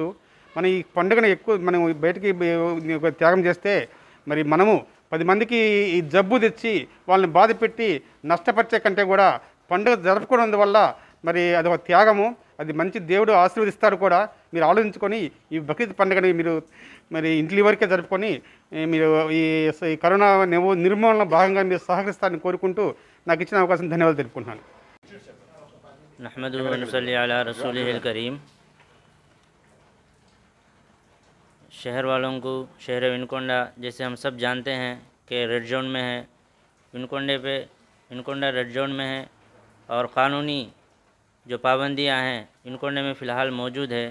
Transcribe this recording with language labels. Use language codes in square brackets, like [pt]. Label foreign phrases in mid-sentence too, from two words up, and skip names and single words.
[te] మన ఈ పండుగను ఎక్కువ మనం బయటికి త్యాగం చేస్తే మరి మనము 10 మందికి ఈ జబ్బు తెచ్చి వాళ్ళని బాధ పెట్టి నష్టపరిచే కంటే కూడా పండుగ జరుపుకోవడం వల్ల మరి అది ఒక త్యాగము, అది మంచి దేవుడు ఆశీర్వదిస్తాడు కూడా. మీరు ఆలోచించుకొని ఈ బక్రీద్ పండుగని మీరు మరి ఇంటి వరకే జరుపుకొని మీరు ఈ కరోనా నిర్మూలన భాగంగా మీరు సహకరిస్తారని కోరుకుంటూ నాకు ఇచ్చిన అవకాశం ధన్యవాదాలు తెలుపుకుంటున్నాను. [ar] نحمده ونصلي على رسوله الكريم. [hi] शहर वालों को शहर विनुकोंडा जैसे हम सब जानते हैं कि [en] red zone [hi] में है, विनुकोंडा [en] red zone [hi] में है और क़ानूनी जो पाबंदियां हैं विनुकोंडे में फ़िलहाल मौजूद है।